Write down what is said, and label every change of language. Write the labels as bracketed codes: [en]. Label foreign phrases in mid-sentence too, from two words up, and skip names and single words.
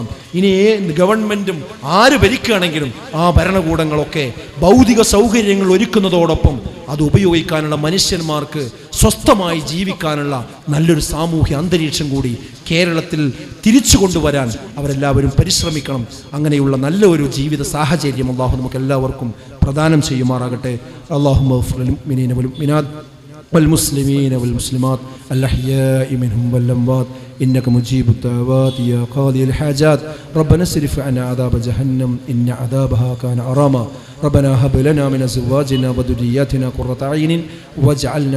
[ml] ഇനി ഗവൺമെൻറ്റും ആര് ഭരിക്കുകയാണെങ്കിലും ആ ഭരണകൂടങ്ങളൊക്കെ ഭൗതിക സൗകര്യങ്ങൾ ഒരുക്കുന്നതോടൊപ്പം അത് ഉപയോഗിക്കാനുള്ള മനുഷ്യന്മാർക്ക് സ്വസ്ഥമായി ജീവിക്കാനുള്ള നല്ലൊരു സാമൂഹ്യ അന്തരീക്ഷം കൂടി കേരളത്തിൽ തിരിച്ചു കൊണ്ടുവരാൻ അവരെല്ലാവരും പരിശ്രമിക്കണം. അങ്ങനെയുള്ള നല്ല ഒരു ജീവിത സാഹചര്യം അല്ലാഹു നമുക്ക് എല്ലാവർക്കും പ്രദാനം ചെയ്യുമാറാകട്ടെ. [ar] اللهم اغفر للمؤمنين والمؤمنات والمسلمين والمسلمات الأحياء منهم والأموات إنك مجيب الدعوات يا قاضي الحاجات ربنا اصرف عنا عذاب جهنم إن عذابها كان غراما ربنا هب لنا من أزواجنا وذرياتنا قرة أعين واجعلنا